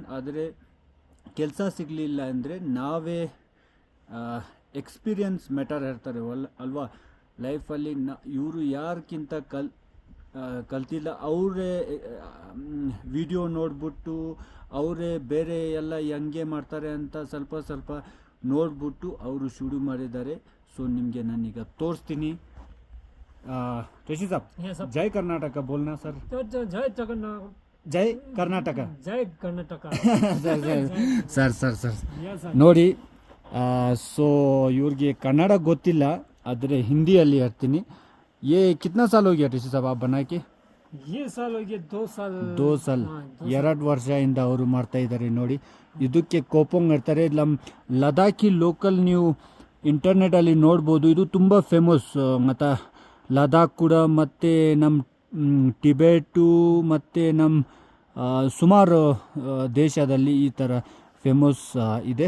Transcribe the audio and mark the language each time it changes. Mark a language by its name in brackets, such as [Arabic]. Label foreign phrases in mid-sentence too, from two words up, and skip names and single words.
[Kannada] ಆದರೆ ಕೆಲಸ ಸಿಗಲಿಲ್ಲ ಅಂದರೆ ನಾವೇ [English] experience matter [Kannada] ಇರ್ತಾರೆ ಅಲ್ವಾ ಲೈಫಲ್ಲಿ. ಇವರು ಯಾರಕ್ಕಿಂತ ಕಲ್ತಿಲ್ಲ, ಅವರೇ ವಿಡಿಯೋ ನೋಡ್ಬಿಟ್ಟು ಅವರೇ ಬೇರೆ ಎಲ್ಲ ಹೆಂಗೆ ಮಾಡ್ತಾರೆ ಅಂತ ಸ್ವಲ್ಪ ನೋಡ್ಬಿಟ್ಟು ಅವರು ಶುರು ಮಾಡಿದ್ದಾರೆ. ಸೊ ನಿಮಗೆ ನಾನೀಗ ತೋರಿಸ್ತೀನಿ. [Hindi] ऋषि साहब, जय कर्नाटक बोलना सर. जय जगन्नाथ. जय कर्नाटक. जय कर्नाटक. [Kannada] ಸರ್ ನೋಡಿ, ಸೊ ಇವ್ರಿಗೆ ಕನ್ನಡ ಗೊತ್ತಿಲ್ಲ, ಆದರೆ ಹಿಂದಿಯಲ್ಲಿ ಹೇಳ್ತೀನಿ. [Hindi] कितना साल हो गया ऋषि साहब आप बना के? ये साल हो गया 2 साल. [Kannada] 2 साल, 2 ವರ್ಷದಿಂದ ಅವರು ಮಾಡ್ತಾ ಇದ್ದಾರೆ ನೋಡಿ. ಇದಕ್ಕೆ ಕೋಪಂಗ್ ಇರ್ತಾರೆ. ಲದಾಖಿ ಲೋಕಲ್ ನೀವು ಇಂಟರ್ನೆಟಲ್ಲಿ ನೋಡ್ಬೋದು. ಇದು ತುಂಬ ಫೇಮಸ್. ಮತ್ತು ಲದಾಖ್ ಕೂಡ, ಮತ್ತು ನಮ್ಮ ಟಿಬೆಟು ಮತ್ತು ನಮ್ಮ ಸುಮಾರು ದೇಶದಲ್ಲಿ ಈ ಥರ ಫೇಮಸ್ ಇದೆ.